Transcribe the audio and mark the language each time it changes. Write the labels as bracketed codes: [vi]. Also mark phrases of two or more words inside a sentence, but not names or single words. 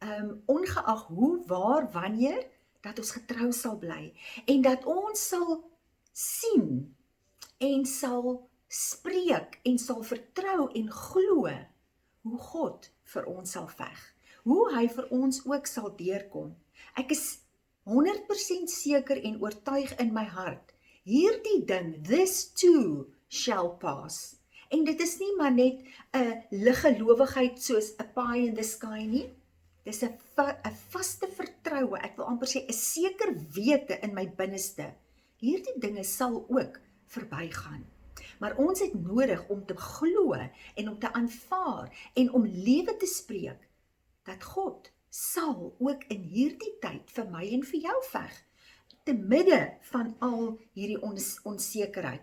[af] ongeag hoe, waar, wanneer, dat ons getrou sal bly, en dat ons sal sien, en sal spreek, en sal vertrou en glo, hoe God vir ons sal veg, hoe hy vir ons ook sal deurkom. Ek is 100% seker en oortuig in my hart, hierdie ding, [en] this too shall pass. [af] En dit is nie maar net 'n liggelowigheid soos 'n [en] pie in the sky [af] nie, dis 'n vaste vertroue, ek wil amper sê 'n seker wete in my binneste. Hierdie dinge sal ook verbygaan. Maar ons het nodig om te glo en om te aanvaar en om lewe te spreek, dat God sal ook in hierdie tyd vir my en vir jou veg, te midde van al hierdie onsekerheid.